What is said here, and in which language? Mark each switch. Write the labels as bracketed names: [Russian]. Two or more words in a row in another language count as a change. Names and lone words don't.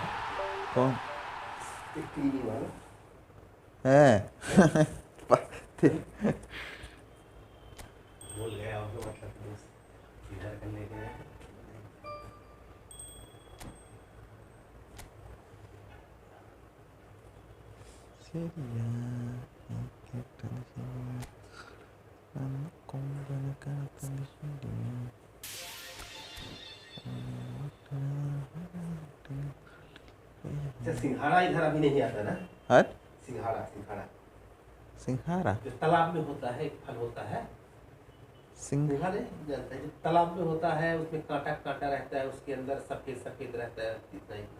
[Hindi] कौन क्लीनिंग वाला है? भूल गया उनको, मतलब दोस्त इधर करने गए। [Malayalam] ശരിയാ നീ കേട്ടത് ശരിയാ കൊമ്പനെ കാണിച്ചത് ശരിയാ. [Hindi] अच्छा, सिंघाड़ा इधर अभी नहीं आता ना? हर सिंघाड़ा सिंघाड़ा सिंघारा जो तालाब में होता है, एक फल होता है सिंघाड़ा, जानते हैं? जो तालाब में होता है उसमें कांटा कांटा रहता है, उसके अंदर सफेद सफेद रहता है, इतना इतना।